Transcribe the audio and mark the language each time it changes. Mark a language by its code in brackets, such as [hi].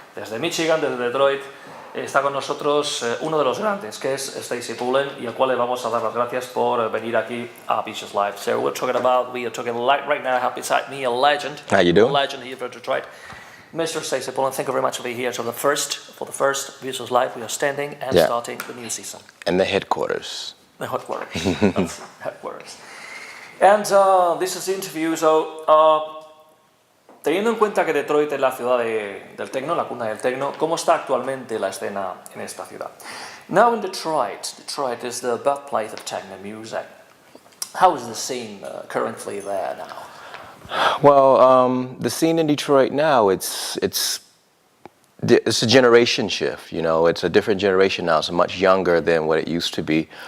[es] Desde Michigan, desde Detroit, está con nosotros uno de los grandes, que es Stacey Pullen, y al cual le vamos a dar las gracias por venir aquí a Vicious Live. [en] So we are talking right now, I have beside me a legend. How you doing? A legend here for Detroit. Mr. Stacey Pullen, thank you very much for being here. So for the first Vicious Live, we are standing and starting the new season. And the headquarters. The headquarters. That's headquarters. And this is the interview, so... [es] teniendo en cuenta que Detroit es la ciudad del techno, la cuna del techno, ¿cómo está actualmente la escena en esta ciudad? [en] Now in Detroit is the birthplace of techno music. How is the scene currently there now? Well, the scene in Detroit now, it's a generation shift. You know, it's a different generation now. It's much younger than what it used to be.